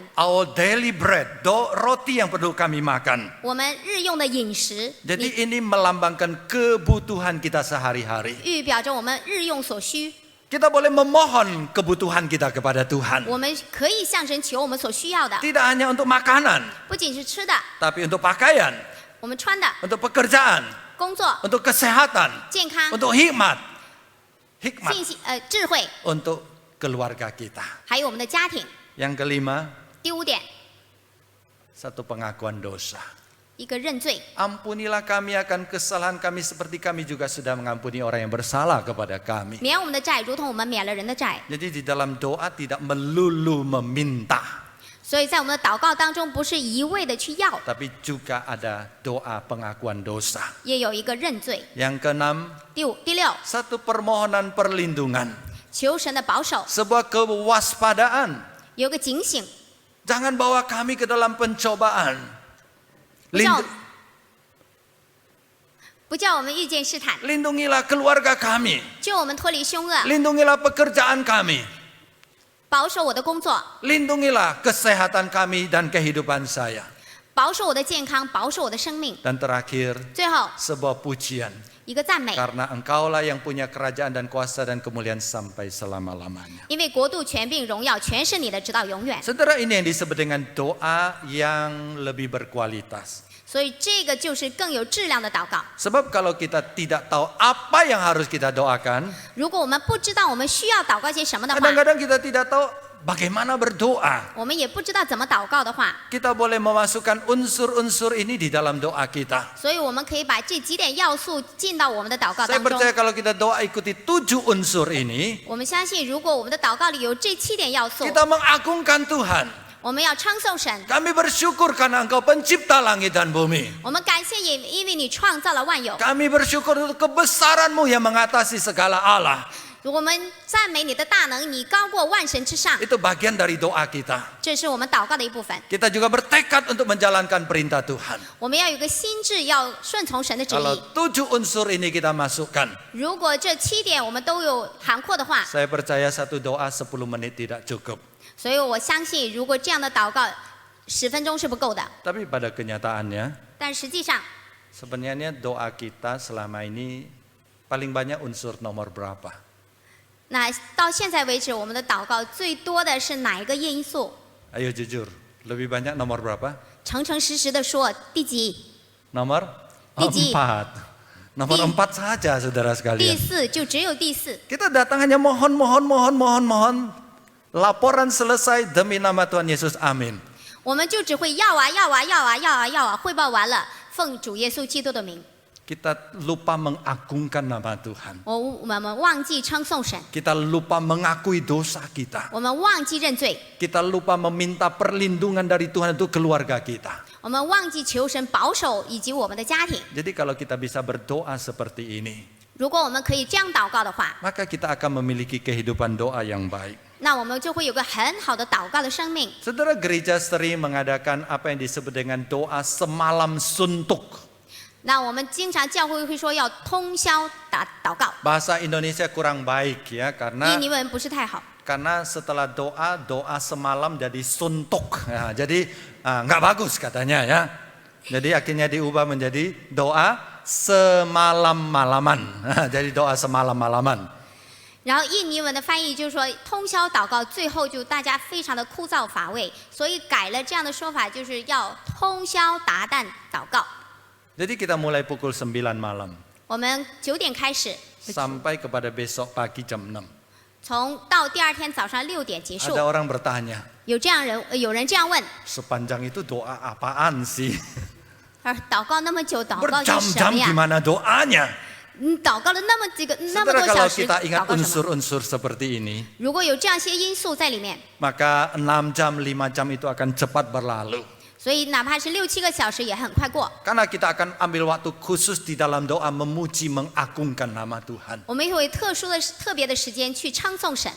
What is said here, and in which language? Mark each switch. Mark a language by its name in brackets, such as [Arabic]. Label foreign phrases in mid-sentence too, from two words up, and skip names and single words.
[English] Our daily bread, [Indonesian] roti yang perlu kami makan. [Chinese] 我们日用的饮食， [Indonesian] Jadi [Chinese] 你 [Indonesian] ini melambangkan kebutuhan kita sehari-hari. [Chinese] 预表着我们日用所需。 [Indonesian] Kita boleh memohon kebutuhan kita kepada Tuhan. [Chinese] 我们可以向神求我们所需要的， [Indonesian] Tidak hanya untuk makanan, [Chinese] 不仅是吃的， [Indonesian] tapi untuk pakaian, [Chinese] 我们穿的、 [Indonesian] untuk pekerjaan, [Chinese] 工作、 [Indonesian] untuk kesehatan, [Chinese] 健康、 [Indonesian] untuk hikmat, [Chinese] 信息、智慧， [Indonesian] untuk keluarga kita. [Chinese] 还有我们的家庭。 [Indonesian] Yang kelima, [Chinese] 第五点， [Indonesian] satu pengakuan dosa. [Chinese] 一个认罪。 [Indonesian] Ampunilah kami akan kesalahan kami seperti kami juga sudah mengampuni orang yang bersalah kepada kami. [Chinese] 免我们的债，如同我们免了人的债。 [Indonesian] Jadi di dalam doa tidak melulu meminta. [Chinese] 所以在我们的祷告当中，不是一味的去要， [Indonesian] tapi juga ada doa pengakuan dosa. [Chinese] 也有一个认罪。 [Indonesian] Yang keenam, [Chinese] 第六， [Indonesian] satu permohonan perlindungan, [Chinese] 求神的保守， [Indonesian] sebuah kewaspadaan. [Chinese] 有个警醒， [Indonesian] Jangan bawa kami ke dalam pencobaan. [Chinese] 不叫我们遇见试探， [Indonesian] Lindungilah keluarga kami. [Chinese] 救我们脱离凶恶， [Indonesian] Lindungilah pekerjaan kami. [Chinese] 保守我的工作， [Indonesian] Lindungilah kesehatan kami dan kehidupan saya. [Chinese] 保守我的健康，保守我的生命。 [Indonesian] Dan terakhir, [Chinese] 最后 [Indonesian] sebuah pujian. [Chinese] 一个赞美， [Indonesian] Karena engkaulah yang punya kerajaan dan kuasa dan kemuliaan sampai selama-lamanya. [Chinese] 因为国度、权柄、荣耀全是你的，直到永远。 [Indonesian] Saudara, ini yang disebut dengan doa yang lebih berkualitas. [Chinese] 所以这个就是更有质量的祷告。 [Indonesian] Sebab kalau kita tidak tahu apa yang harus kita doakan, [Chinese] 如果我们不知道我们需要祷告些什么的话， [Indonesian] kadang-kadang kita tidak tahu bagaimana berdoa. [Chinese] 我们也不知道怎么祷告的话， [Indonesian] Kita boleh memasukkan unsur-unsur ini di dalam doa kita. [Chinese] 所以我们可以把这几点要素进到我们的祷告 [Indonesian] Saya [Chinese] 当中。 [Indonesian] percaya kalau kita doa ikuti 7 unsur ini, [Chinese] 我们相信，如果我们的祷告里有这7点要素， [Indonesian] kita mengagungkan Tuhan. [Chinese] 我们要称颂神。 [Indonesian] Kami bersyukur karena Engkau pencipta langit dan bumi. [Chinese] 我们感谢也因为你创造了万有。 [Indonesian] Kami bersyukur untuk kebesaran-Mu yang mengatasi segala Allah. [Chinese] 我们赞美你的大能，你高过万神之上。 [Indonesian] Itu bagian dari doa kita. [Chinese] 这是我们祷告的一部分。 [Indonesian] Kita juga bertekad untuk menjalankan perintah Tuhan. [Chinese] 我们要有个心智，要顺从神的旨 [Indonesian] Kalau [Chinese] 意。 [Indonesian] 7 unsur ini kita masukkan, [Chinese] 如果这7点我们都有涵括的话， [Indonesian] saya percaya satu doa 10 menit tidak cukup. [Chinese] 所以我相信，如果这样的祷告10分钟是不够的。 [Indonesian] Tapi pada kenyataannya, [Chinese] 但实际上， [Indonesian] sebenarnya doa kita selama ini paling banyak unsur nomor berapa? [Chinese] 那到现在为止，我们的祷告最多的是哪一个因素？ [Indonesian] Ayo jujur, lebih banyak nomor berapa? [Chinese] 诚诚实实的说，第几？ [Indonesian] Nomor [Chinese] 第几？ 4. [Indonesian] Nomor 4 saja saudara [Chinese] 第 [Indonesian] sekalian. [Chinese] 4，就只有第4。 [Indonesian] Kita datang hanya mohon. Laporan selesai demi nama Tuhan Yesus. Amin. [Chinese] 我们就只会要啊，汇报完了，奉主耶稣基督的名。 [Indonesian] Kita lupa mengagungkan nama Tuhan. [Chinese] 我们忘记称颂神， [Indonesian] Kita lupa mengakui dosa kita. [Chinese] 我们忘记认罪， [Indonesian] Kita lupa meminta perlindungan dari Tuhan untuk keluarga kita. [Chinese] 我们忘记求神保守以及我们的家庭。 [Indonesian] Jadi kalau kita bisa berdoa seperti ini, [Chinese] 如果我们可以这样祷告的话， [Indonesian] maka kita akan memiliki kehidupan doa yang baik. [Chinese] 那我们就会有个很好的祷告的生命。 [Indonesian] Saudara, gereja sering mengadakan apa yang disebut dengan doa semalam suntuk. [Chinese] 那我们经常教会会说要通宵祷告， [Indonesian] Bahasa Indonesia kurang baik ya, [Chinese] 印尼文不是太好。 [Indonesian] karena setelah doa semalam jadi suntuk. Ya, jadi nggak bagus katanya ya. Jadi akhirnya diubah menjadi doa semalam-malaman. Jadi doa semalam-malaman. [Chinese] 然后印尼文的翻译就是说通宵祷告，最后就大家非常的枯燥乏味，所以改了这样的说法，就是要通宵达旦祷告。 [Indonesian] Jadi kita mulai pukul 9 malam [Chinese] 我们9点开始， [Indonesian] sampai kepada besok pagi jam 6. [Chinese] 到第2天早上6点结束。 [Indonesian] Ada orang bertanya, [Chinese] 有人这样问， [Indonesian] sepanjang itu doa apaan sih? [Chinese] 祷告那么久，祷告些什 [Indonesian] Berjam-jam [Chinese] 么呀？ [Indonesian] gimana doanya? [Chinese] 祷告了那么多 [Indonesian] Saudara, [Chinese] 小 [Indonesian] kalau [Chinese] 时， [Indonesian] kita [Chinese] 祷 [Indonesian] ingat [Chinese] 告什么？ [Indonesian] unsur-unsur seperti ini, [Chinese] 如果有这样些因素在里面， [Indonesian] maka 6 jam, 5 jam itu akan cepat berlalu. [Chinese] 所以哪怕是6、7个小时也很快过。 [Indonesian] Karena kita akan ambil waktu khusus di dalam doa memuji, mengagungkan nama Tuhan. [Chinese] 我们有特别的时间去称颂神，